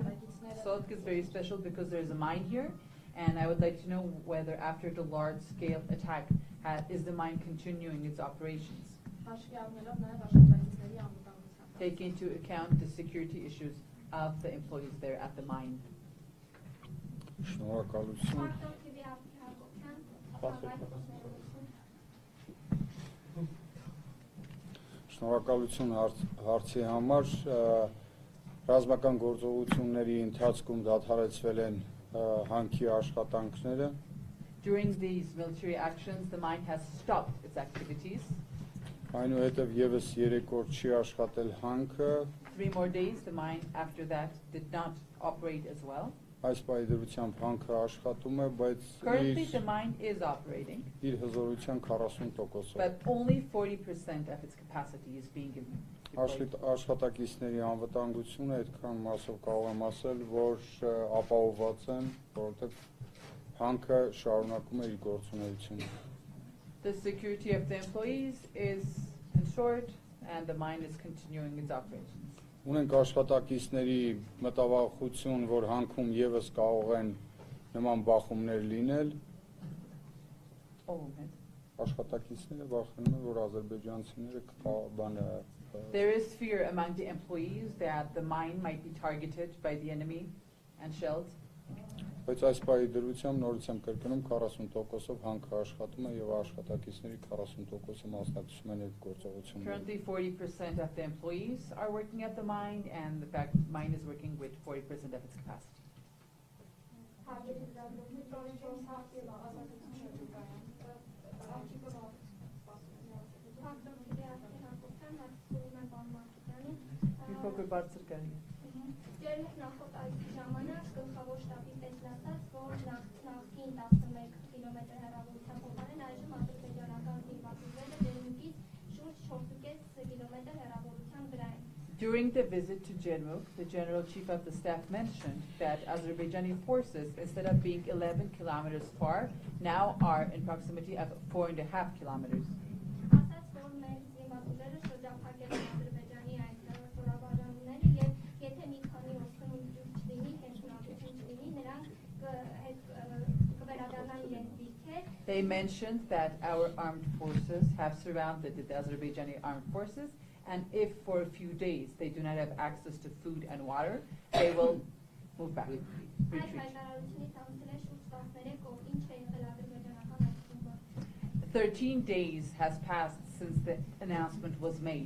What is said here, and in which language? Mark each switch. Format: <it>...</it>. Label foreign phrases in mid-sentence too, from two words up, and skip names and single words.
<en>Sotk is very special because there is a mine here, and I would like to know whether after the large-scale attack, is the mine continuing its operations? Take into account the security issues of the employees there at the mine.</en> <hy>Շնորհակալություն հարցի համար ռազմական գործողությունների ընթացքում դադարեցվել են հանքի աշխատանքները.</hy> <en>During these military actions, the mine has stopped its activities.</en> <hy>Այնուհետև եւս 3 օր չի աշխատել հանքը.</hy> <en>3 more days, the mine after that did not operate as well.</en> <hy>Այս պայդրությամբ հանքը աշխատում է, բայց</hy> <en>Currently the mine is operating,</en> <hy>իր հզորության 40%-ով.</hy> <en>but only 40% of its capacity is being deployed.</en> <hy>Աշխատակիցների անվտանգությունը այդքան մասով կարող եմ ասել, որ ապահովված են, որովհետև հանքը շարունակում է իր գործունեությունը.</hy> <en>The security of the employees is ensured and the mine is continuing its operations.</en> <hy>Ունենք աշխատակիցների մտավախություն, որ հանքում եւս կարող են նման բախումներ լինել. Աշխատակիցները վախենում են, որ ադրբեջանցիները բանը</hy> <en>There is fear among the employees that the mine might be targeted by the enemy and shelled.</en> <hy>Բայց այս պահի դրությամբ նորից եմ կրկնում 40%-ով հանքը աշխատում է եւ աշխատակիցների 40%-ը մասնակցում են այդ գործողություններին։</hy> <en>Currently 40% of the employees are working at the mine, and the fact mine is working with 40% of its capacity.</en> <hy>Ջերմուկ նախորդ այցի ժամանակ գլխավոր շտաբի պետն ասաց, որ նախկին 11 կիլոմետր հեռավորության փոխարեն այժմ ադրբեջանական զինվորները ջերմուկից շուրջ 4.5 կիլոմետր հեռավորության վրա են։</hy> <en>During the visit to Jermuk, the General Chief of the Staff mentioned that Azerbaijani forces, instead of being 11 kilometers far, now are in proximity of 4.5 kilometers.</en> <hy>Ասաց, որ մեր զինվորները շրջափակել են Ադրբեջանի այդ խորավարանները եւ եթե մի քանի օր քննություն չլինի, հեշտություն չլինի, նրանք կվերադառնան իրենց դիրքեր։</hy> <en>They mentioned that our armed forces have surrounded the Azerbaijani armed forces, and if for a few days they do not have access to food and water, they will move back. Retreat. 13 days has passed since the announcement was made.</en>